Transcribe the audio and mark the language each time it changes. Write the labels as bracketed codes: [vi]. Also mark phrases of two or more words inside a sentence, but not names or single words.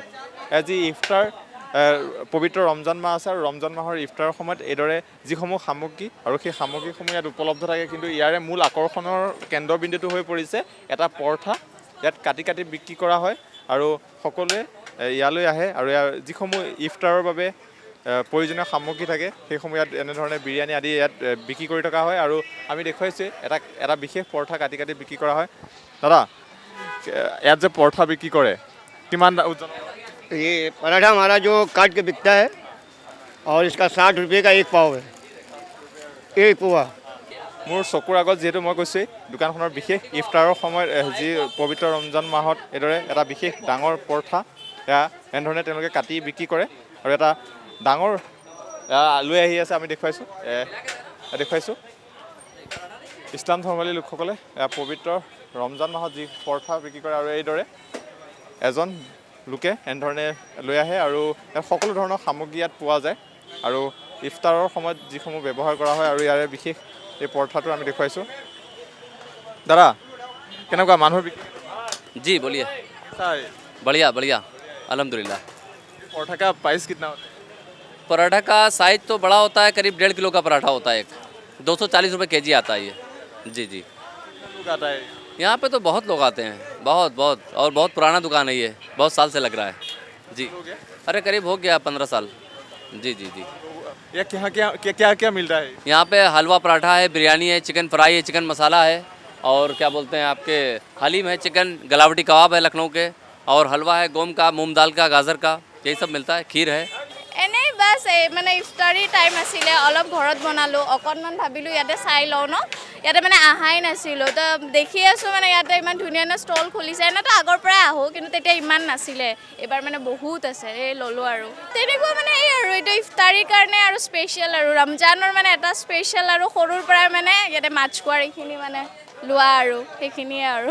[as] আজি ইফতাৰ পবিত্ৰ ৰমজান মাহ আছে আৰু ৰমজান মাহৰ ইফতাৰৰ সময়ত এইদৰে যিসমূহ সামগ্ৰী আৰু সেই সামগ্ৰীসমূহ ইয়াত উপলব্ধ থাকে, কিন্তু ইয়াৰে মূল আকৰ্ষণৰ কেন্দ্ৰবিন্দুটো হৈ পৰিছে এটা পৰঠা ইয়াত কাটি কাটি বিক্ৰী কৰা হয় আৰু সকলোৱে ইয়ালৈ আহে আৰু ইয়াৰ যিসমূহ ইফতাৰৰ বাবে প্ৰয়োজনীয় সামগ্ৰী থাকে সেইসমূহ ইয়াত এনেধৰণে বিৰিয়ানী আদি ইয়াত বিক্ৰী কৰি থকা হয়। আৰু আমি দেখুৱাইছোঁ এটা বিশেষ পৰঠা কাটি কাটি বিক্ৰী কৰা হয়। দাদা, ইয়াত যে পৰঠা বিক্ৰী কৰে কিমান ওজন? [hi] ये पराठा हमारा जो काट के बिकता है और इसका 60 रुपये का एक पाव है, एक पोहा। [as] মোৰ চকুৰ আগত যিহেতু মই কৈছোঁ দোকানখনৰ বিশেষ ইফতাৰৰ সময়ত যি পবিত্ৰ ৰমজান মাহত এইদৰে এটা বিশেষ ডাঙৰ পৰঠা এয়া এনেধৰণে তেওঁলোকে কাটি বিক্ৰী কৰে আৰু এটা ডাঙৰ লৈ আহি আছে। আমি দেখুৱাইছোঁ ইছলাম ধৰ্মাৱলম্বী লোকসকলে পবিত্ৰ ৰমজান মাহত যি পৰঠা বিক্ৰী কৰে আৰু এইদৰে এজন লোকে এনেধৰণে লৈ আহে আৰু সকলো ধৰণৰ সামগ্ৰী ইয়াত পোৱা যায় আৰু ইফতাৰৰ সময়ত যিসমূহ ব্যৱহাৰ কৰা হয় আৰু ইয়াৰে বিশেষ এই পৰঠাটো আমি দেখুৱাইছোঁ। দাদা, কেনেকুৱা মানুহৰ [hi] जी बोलिए। [as] চাই [hi] बढ़िया बढ़िया, अल्हम्दुलिल्लाह। पराठा का प्राइस कितना होता है? पराठा का साइज तो बड़ा होता है, करीब 1.5 किलो का पराठा होता है एक। 240 रुपये केजी आता है ये। जी जी, लोग आता है यहाँ पे तो बहुत लोग आते हैं, बहुत बहुत, और बहुत पुराना दुकान है ये, बहुत साल से लग रहा है। जी, हो गया? अरे करीब हो गया 15 साल। जी जी जी। ये क्या क्या क्या क्या क्या मिल रहा है? यहाँ पे हलवा पराठा है, बिरयानी है, चिकन फ्राई है, चिकन मसाला है, और क्या बोलते हैं आपके हलीम है, चिकन गलावटी कबाब है लखनऊ के, और हलवा है गोम का, मूंग दाल का, गाजर का, यही सब मिलता है, खीर है। [as] এনেই বাছ মানে ইফতাৰী টাইম আছিলে, অলপ ঘৰত বনালোঁ, অকণমান ভাবিলোঁ ইয়াতে চাই লওঁ ন, ইয়াতে মানে আহাই নাছিলোঁ, তো দেখি আছোঁ মানে ইয়াতে ইমান ধুনীয়া ধুনীয়া ষ্টল খুলিছে। এনেতো আগৰ পৰাই আহোঁ, কিন্তু তেতিয়া ইমান নাছিলে, এইবাৰ মানে বহুত আছে, এই ল'লোঁ আৰু তেনেকুৱা মানে এই আৰু এইটো ইফতাৰীৰ কাৰণে আৰু স্পেচিয়েল আৰু ৰমজানৰ মানে এটা স্পেচিয়েল আৰু সৰুৰ পৰাই মানে ইয়াতে মাছখোৱাৰ এইখিনি মানে লোৱা আৰু সেইখিনিয়ে আৰু।